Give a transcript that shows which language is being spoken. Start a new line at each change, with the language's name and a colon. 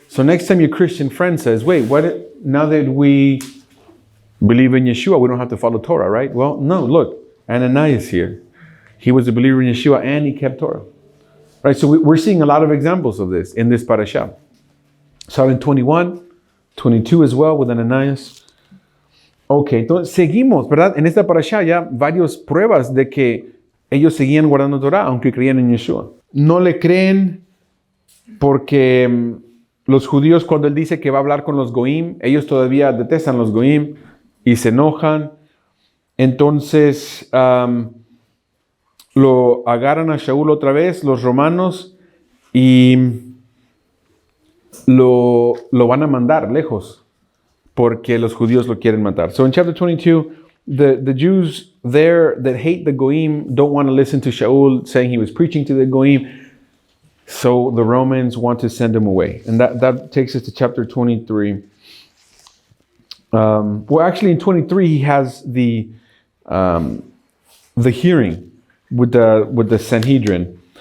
English: So next time your Christian friend says, wait, now that we believe in Yeshua, we don't have to follow Torah, right? Well, no, look, Ananias here. He was a believer in Yeshua and he kept Torah, right? So we're seeing a lot of examples of this in this parasha. So in 21, 22 as well with Ananias.
Spanish: Ok, entonces seguimos, ¿verdad? En esta parasha ya varias pruebas de que ellos seguían guardando Torah, aunque creían en Yeshua. No le creen porque los judíos, cuando él dice que va a hablar con los goim, ellos todavía detestan los goim y se enojan. Entonces lo agarran a Shaul otra vez, los romanos, y lo van a mandar lejos porque los judíos lo quieren matar.
English: So in chapter 22, the Jews there that hate the goim don't want to listen to Shaul saying he was preaching to the goim. So the Romans want to send him away. And that takes us to chapter 23. Well, actually in 23, he has the hearing with the Sanhedrin.